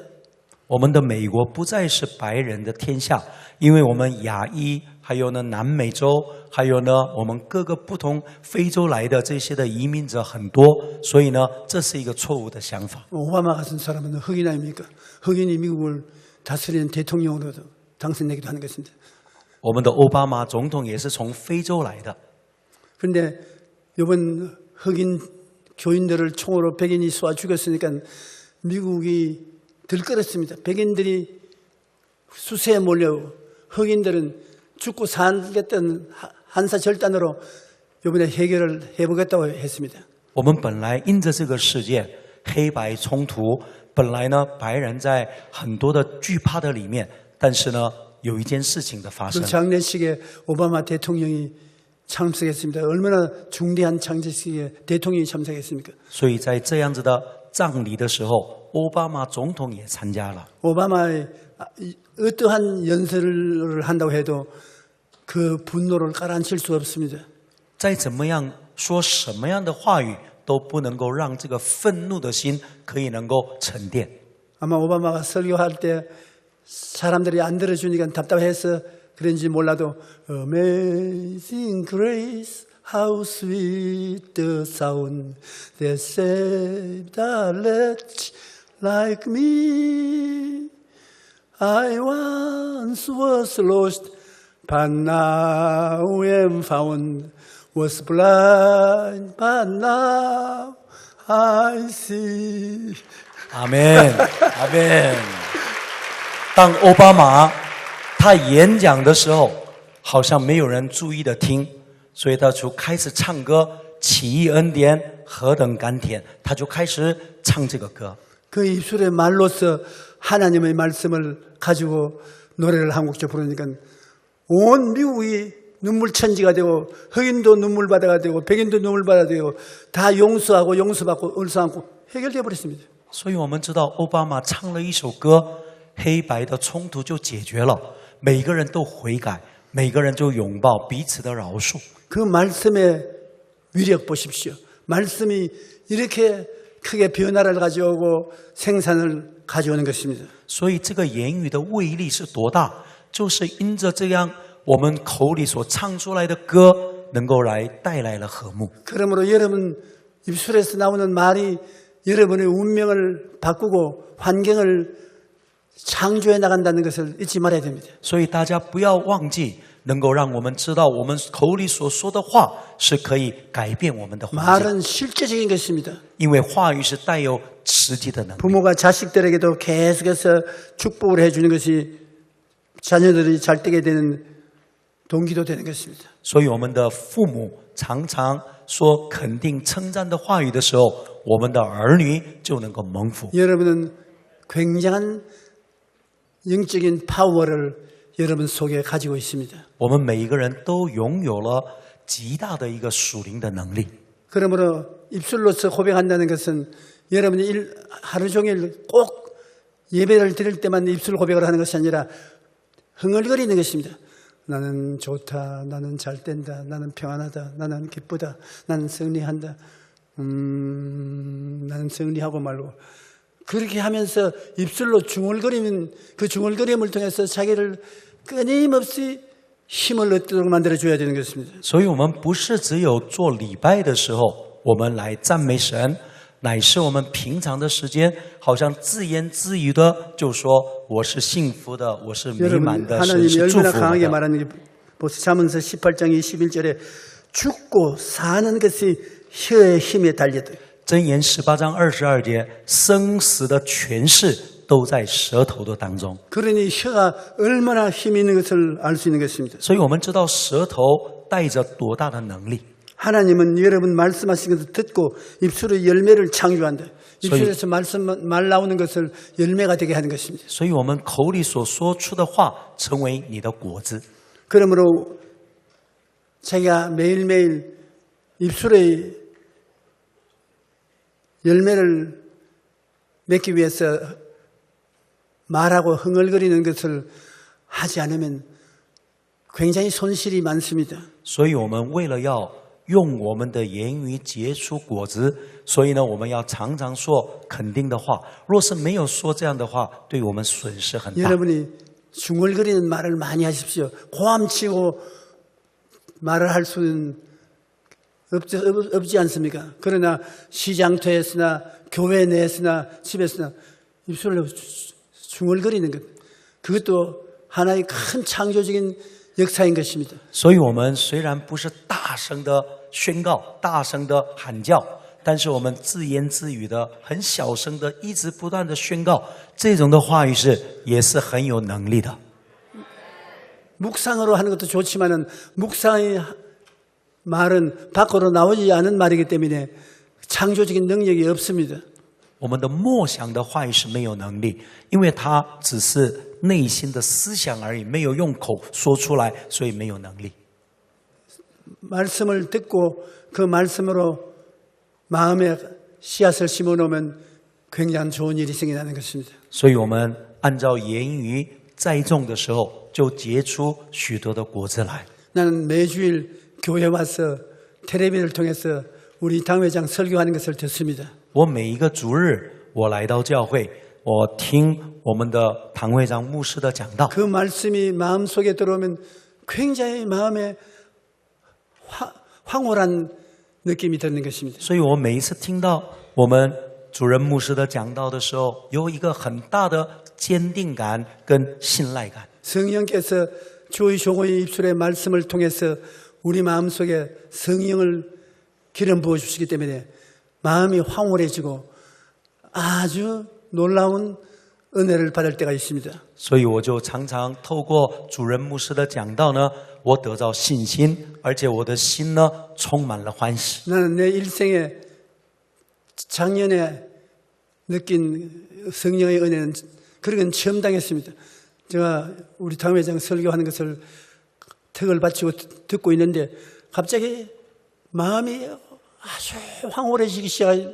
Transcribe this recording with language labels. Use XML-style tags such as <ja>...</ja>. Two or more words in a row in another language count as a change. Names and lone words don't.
<zh>我们的美国不再是白人的天下，因为我们亚裔，还有呢南美洲，还有呢我们各个不同非洲来的这些的移民者很多，所以呢这是一个错误的想法。</zh> <ko>오바마 같은 사람은 흑인 아닙니까? 흑인이 미국을 다스리는 대통령으로도 당선되기도 하는 것입니다.</ko> <zh>我们的奥巴马总统也是从非洲来的。</zh> <ko>그런데 이번 흑인 교인들을 총으로 백인이 쏘아 죽였으니까 미국이 들끓었습니다. 백인들이 수세에 몰려 흑인들은 죽고 살겠다는 한사절단으로 이번에 해결을 해보겠다고 했습니다.</ko> <zh>我们本来因着这个事件黑白冲突，本来呢白人在很多的惧怕的里面，但是呢有一件事情的发生</zh> <ko>그 。 장례식에 오바마 대통령이 참석했습니다. 얼마나 중대한 장례식에 대통령이 참석했습니까?</ko> <zh>所以在这样子的葬礼的时候，奥巴马总统也参加了。</zh> <ko>오바마의 어떠한 연설을 한다고 해도 그 분노를 가라앉힐 수 없습니다.</ko> <zh>再怎么样说什么样的话语，都不能够让这个愤怒的心可以能够沉淀。</zh> <ko>아마 오바마가 설교할 때 사람들이 안 들어주니까 답답해서 그런지 몰라도</ko> <en>Amazing Grace, how sweet the sound that saved a wretch like me. I once was lost, but now am found. Was blind, but now I see.</en> <zh>阿门，阿门。当奥巴马他演讲的时候，好像没有人注意的听，所以他就开始唱歌，奇异恩典何等甘甜，他就开始唱这个歌。</zh> <ko>그 입술의 말로서 하나님의 말씀을 가지고 노래를 한 곡씩 부르니까 온 미국이 눈물천지가 되고 흑인도 눈물바다가 되고 백인도 눈물바다가 되고 다 용서하고 용서받고 을서안고 해결되어 버렸습니다.</ko> <zh>所以我们知道，奥巴马唱了一首歌，黑白的冲突就解决了，每个人都悔改，每个人就拥抱彼此的饶恕。</zh> <ko>그 말씀의 위력 보십시오. 말씀이 이렇게 크게 변화를 가져오고 생산을 가져오는 것입니다.</ko> <zh>所以这个言语的威力是多大？就是因着这样，我们口里所唱出来的歌，能够来带来了和睦。</zh> <ko>그러므로 여러분 입술에서 나오는 말이 여러분의 운명을 바꾸고 환경을 창조해 나간다는 것을 잊지 말아야 됩니다.</ko> <zh>所以大家不要忘记，能够让我们知道，我们口里所说的话是可以改变我们的环境，</zh> <ko>말은 실제적인 것입니다.</ko> <zh>因为话语是带有实际的能力。</zh> <ko>부모가 자식들에게도 계속해서 축복을 해주는 것이 자녀들이 잘 되게 되는 동기도 되는 것입니다.</ko> <zh>所以我们的父母常常说肯定称赞的话语的时候，我们的儿女就能够蒙福。</zh> <ko>여러분은 굉장한 영적인 파워를 여러분 속에 가지고 있습니다.</ko> <zh>我们每一个人都拥有了极大的一个属灵的能力。</zh> <ko>그러므로 입술로서 고백한다는 것은 여러분이 하루 종일 꼭 예배를 드릴 때만 입술 고백을 하는 것이 아니라 흥얼거리는 것입니다. 나는 좋다, 나는 잘 된다, 나는 평안하다, 나는 기쁘다, 나는 승리한다, 나는 승리하고 말고 그렇게 하면서 입술로 중얼거리면 그 중얼거림을 통해서 자기를 끊임없이 힘을 얻도록 만들어줘야 되는 것입니다.</ko> <zh>所以我们不是只有做礼拜的时候，我们来赞美神，乃是我们平常的时间，好像自言自语的就说我是幸福的，我是美满</zh> <ko>여러분</ko> <zh>的，神</zh> <ko>하나님이</ko> <zh>是祝</zh> <ko>얼마나</ko> <zh>福我</zh> <ko>강하게</ko> <zh>的。</zh> <ko>말하는 게 보세요. 잠언서 18장 21절에 죽고 사는 것이 혀의 힘에 달렸다.</ko> <zh>箴言18章22节，生死的权势都在舌头的当中。</zh> <ko>그러니 혀가 얼마나 힘이 있는 것을 알 수 있는 것입니다.</ko> <zh>所以我们知道舌头带着多大的能力。</zh> <ko>하나님은 여러분 말씀하신 것을 듣고 입술의 열매를 창조한다. 입술에서 말 나오는 것을 열매가 되게 하는 것입니다.</ko> <zh>所以我们口里所说出的话，成为你的果子。</zh> <ko>그러므로 자기가 매일매일 입술의 열매를 맺기 위해서 말하고 흥얼거리는 것을 하지 않으면 굉장히 손실이 많습니다.</ko> <zh>所以我们为了要用我们的言语结出果子，所以呢，我们要常常说肯定的话。若是没有说这样的话，对我们损失很大。</zh> <ko>여러분이 중얼거리는 말을 많이 하십시오. 고함치고 말을 할 수는 없지 않습니까? 그러나 시장터에서나 교회 내에서나 집에서나 입술로 중얼거리는 것, 그것도 하나의 큰 창조적인 역사인 것입니다.</ko> <zh>所以我们虽然不是大声的宣告、大声的喊叫，但是我们自言自语的、很小声的、一直不断的宣告，这种的话语也是很有能力的。</zh> <ko>묵상으로 하는 것도 좋지만은 묵상의 말은 밖으로 나오지 않은 말이기 때문에 창조적인 능력이 없습니다.</ko> <zh>我们的默想的话语是没有能力，因为它只是内心的思想而已，没有用口说出来，所以没有能力。</zh> <ko>말씀을 듣고 그 말씀으로 마음에 씨앗을 심어놓으면 굉장히 좋은 일이 생겨나는 것입니다.</ko> <zh>所以我们按照言语栽种的时候，就结出许多的果子来。</zh> <ko>나는 매주일 교회 와서 텔레비를 통해서 우리 당회장 설교하는 것을 듣습니다.</ko> <zh>我每一个主日我来到教会，我听我们的唐会长牧师的讲道，</zh> <ko>그 말씀이 마음속에 들어오면 굉장히 마음에 황홀한 느낌이 드는 것입니다.</ko> <zh>所以我每一次听到我们主任牧师的讲道的时候，有一个很大的坚定感跟信赖感。</zh> <ko>성령께서 주의 종의 입술의 말씀을 통해서 우리 마음속에 성령을 기름 부어 주시기 때문에 마음이 황홀해지고 아주 놀라운 은혜를 받을 때가 있습니다.</ko> <zh>所以我就常常透过主任牧师的讲道呢，我得到信心，而且我的心呢充满了欢喜。</zh> <ko>나는 내 일생에 작년에 느낀 성령의 은혜는 그런 건 처음 당했습니다. 제가 우리 당회장 설교하는 것을 턱을 받치고 듣고 있는데 갑자기 마음이 아주 황홀해지기 시작해요.</ko>